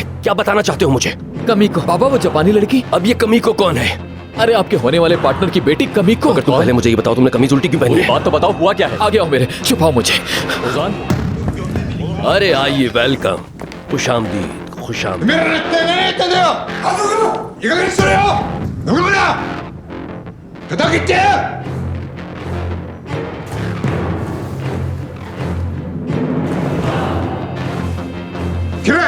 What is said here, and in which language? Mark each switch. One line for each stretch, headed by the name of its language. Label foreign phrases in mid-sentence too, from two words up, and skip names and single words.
Hindi: क्या बताना चाहते हो मुझे? कमीको। बाबा वो जापानी लड़की। अब ये कमीको कौन है? अरे आपके होने वाले पार्टनर की बेटी कमीको। अगर तुम पहले मुझे ये बताओ तुमने कमीज उल्टी क्यों पहनी है? बात तो बताओ, हुआ क्या है? आगे आओ मेरे, छुपाओ मुझे। उजान, अरे आइए, वेलकम, खुशामदीद, खुशामदीद।
Japanese: てめえら一体何やってんだよ。あの子、いい加減にしろよ。どこだ。叩きって。切れ。